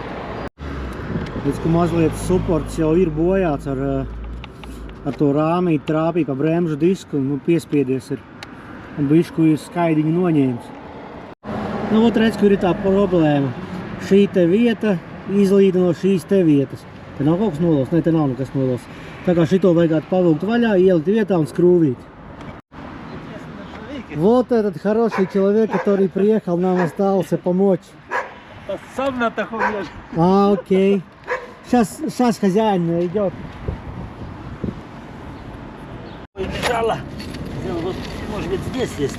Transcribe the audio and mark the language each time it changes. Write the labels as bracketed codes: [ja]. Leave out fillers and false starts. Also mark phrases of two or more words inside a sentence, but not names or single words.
[lv] Redz, ka mazliet suports jau ir bojāts ar to rāmīti, trāpīja pa bremžu disku, nu piespiedies ir un bišku ir skaidiņu noņēmis. Nu, ot, redz, kur ir tā problēma. Šī te vieta izlīda no šīs te vietas. Te nav kaut kas nolos? Nē, te nav nekas nolos. Tā kā šito vajadzētu pavilkt vaļā, ielikt vietā un skrūvīt. [ru] Вот этот хороший человек, который приехал, нам остался помочь. Сам на таком лежит. Окей. Сейчас хозяин идет. Мешало. Вот, может быть, здесь есть.